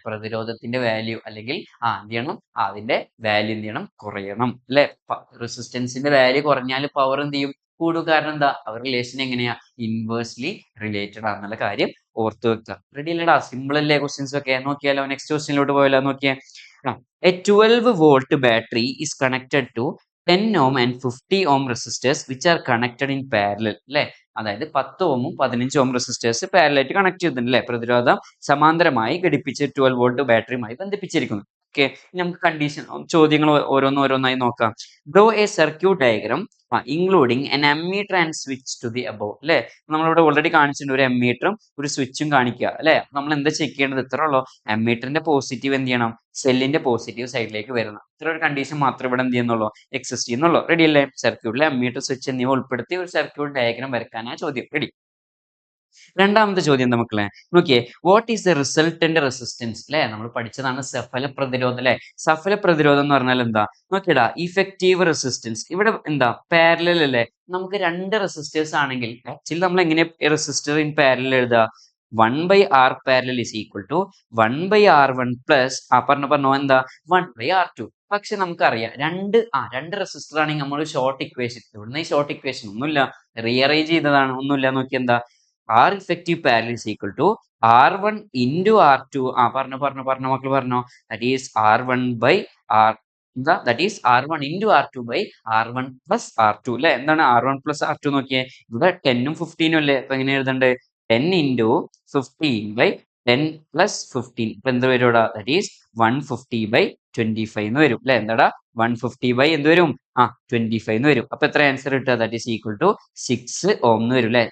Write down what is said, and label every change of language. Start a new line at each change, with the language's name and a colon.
Malayalam: പ്രതിരോധത്തിന്റെ വാല്യൂ അല്ലെങ്കിൽ എന്ത് ചെയ്യണം? അതിന്റെ വാല്യൂ എന്ത് ചെയ്യണം? കുറയണം അല്ലെ. റെസിസ്റ്റൻസിന്റെ വാല്യൂ കുറഞ്ഞാൽ പവർ എന്ത് ചെയ്യും? കൂടും. കാരണം എന്താ? അവർ റിലേഷൻ എങ്ങനെയാ? ഇൻവേഴ്സ്ലി റിലേറ്റഡ് ആണെന്നുള്ള കാര്യം ഓർത്ത് വെക്കുക. റെഡി അല്ലേടാ? സിമ്പിൾ അല്ലേ ക്വസ്റ്റ്യൻസ് ഒക്കെ? നോക്കിയാലോ, നെക്സ്റ്റ് ക്വസ്റ്റ്യനിലോട്ട് പോയാലോ? നോക്കിയേ.
English: A 12-volt battery is connected to 10 ohm and 50 ohm resistors which are connected in parallel അല്ലെ.
Malayalam: അതായത് 10 ഓമും 15 ഓം റെസിസ്റ്റേഴ്സ് പാരലായിട്ട് കണക്ട് ചെയ്തിട്ടുണ്ട് അല്ലെ. പ്രതിരോധം സമാന്തരമായി ഘടിപ്പിച്ച് 12 വോൾട്ട് ബാറ്ററിയുമായി ബന്ധിപ്പിച്ചിരിക്കുന്നു. ഓക്കെ. നമുക്ക് കണ്ടീഷൻ ചോദ്യങ്ങൾ ഓരോന്നായി നോക്കാം.
English: Draw a circuit diagram including an ammeter and switch to the above അല്ലെ.
Malayalam: നമ്മളിവിടെ ഓൾറെഡി കാണിച്ചിട്ടുണ്ട്. ഒരു അമ്മീറ്ററും ഒരു സ്വിച്ചും കാണിക്കുക അല്ലെ. നമ്മൾ എന്താ ചെക്ക് ചെയ്യേണ്ടത്? ഇത്ര ഉള്ളൂ. അമ്മീറ്ററിന്റെ പോസിറ്റീവ് എന്ത് ചെയ്യണം? സെല്ലിന്റെ പോസിറ്റീവ് സൈഡിലേക്ക് വരണം. ഇത്ര ഒരു കണ്ടീഷൻ മാത്രം ഇവിടെ എന്ത് ചെയ്യുന്നുള്ളൂ? എക്സിസ്റ്റ് ചെയ്യുന്നുള്ളൂ. റെഡി അല്ലേ? സർക്യൂട്ടിലെ അമ്മീറ്റർ, സ്വിച്ച് എന്നിവ ഉൾപ്പെടുത്തി ഒരു സർക്യൂട്ട് ഡയഗ്രം വരക്കാനാ ചോദ്യം. റെഡി. രണ്ടാമത്തെ ചോദ്യം എന്താ മക്കളെ നോക്കിയേ,
English: what is the resultant resistance
Malayalam: അല്ലെ, നമ്മൾ പഠിച്ചതാണ് സഫല പ്രതിരോധം അല്ലെ. സഫല പ്രതിരോധം എന്ന് പറഞ്ഞാൽ എന്താ നോക്കിയടാ, ഇഫക്റ്റീവ് റെസിസ്റ്റൻസ്. ഇവിടെ എന്താ പാരലൽ അല്ലേ, നമുക്ക് രണ്ട് റെസിസ്റ്റേഴ്സ് ആണെങ്കിൽ ആക്ച്വലി നമ്മൾ എങ്ങനെ റെസിസ്റ്റർ ഇൻ പാരലൽ എഴുതുക,
English: 1/r parallel is equal to 1/r1 plus
Malayalam: പറഞ്ഞോ എന്താ 1/r2. പക്ഷെ നമുക്കറിയാം രണ്ട് റെസിസ്റ്റർ ആണെങ്കിൽ നമ്മൾ ഷോർട്ട് ഇക്വേഷൻ, ഇവിടുന്ന് ഈ ഷോർട്ട് ഇക്വേഷൻ ഒന്നുമില്ല, റീഅറേഞ്ച് ചെയ്തതാണ്, ഒന്നുമില്ല. നോക്കി എന്താ
English: R effective parallel is equal to R1 into R2.
Malayalam: പറഞ്ഞോ മക്കൾ പറഞ്ഞോ,
English: that is R1 by R, എന്താ that is R1 into R2 by R1 plus R2 അല്ലെ.
Malayalam: എന്താണ് R1 plus R2 നോക്കിയേ, ഇവിടെ 10ഉം 15ഉം അല്ലേ, അപ്പൊ എങ്ങനെ എഴുതണ്ടേ
English: 10 into 15 by 10 plus 15.
Malayalam: ഇപ്പൊ എന്ത് വരും ഇവിടെ,
English: that is 150 by 25
Malayalam: എന്ന് വരും അല്ലെ. എന്താടാ 150 by എന്ത് വരും 25 എന്ന് വരും. അപ്പൊ എത്ര ആൻസർ കിട്ടുക,
English: that is equal to 6 ohm
Malayalam: എന്ന് വരും അല്ലെ.